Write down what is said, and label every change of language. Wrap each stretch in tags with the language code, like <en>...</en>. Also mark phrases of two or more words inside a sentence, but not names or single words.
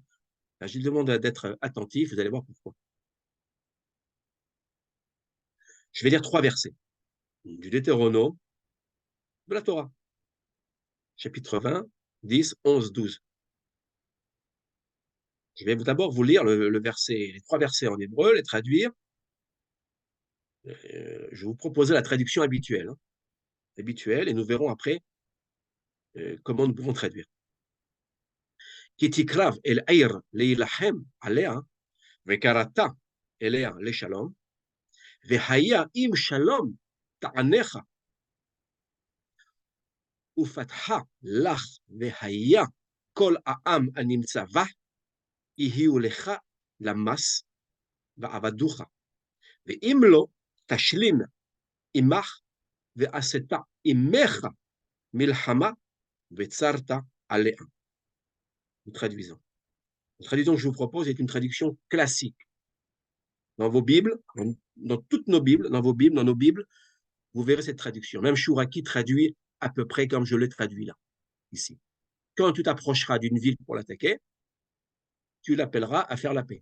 <fr>Là, je vous demande d'être attentif, vous allez voir pourquoi. Je vais lire 3 versets du Deutéronome de la Torah, chapitre 20, 10, 11, 12. Je vais d'abord vous lire les 3 versets en hébreu, les traduire. Je vais vous proposer la traduction habituelle, et nous verrons après comment nous pouvons traduire.</fr> <he>כי תקרב אל עיר להלחם עליה וקראת אליה לשלום והיה אם שלום תענך, ופתחה לך והיה כל העם הנמצא בה, יהיו לך למס ועבדוך, ואם לא, תשלים עמך ועשית עמך מלחמה וצרת עליה.</he> <fr>Nous traduisons. La traduction que je vous propose est une traduction classique. Dans vos Bibles, dans toutes nos Bibles, dans nos Bibles, vous verrez cette traduction. Même Chouraki traduit à peu près comme je l'ai traduit là, ici. Quand tu t'approcheras d'une ville pour l'attaquer, tu l'appelleras à faire la paix.</fr>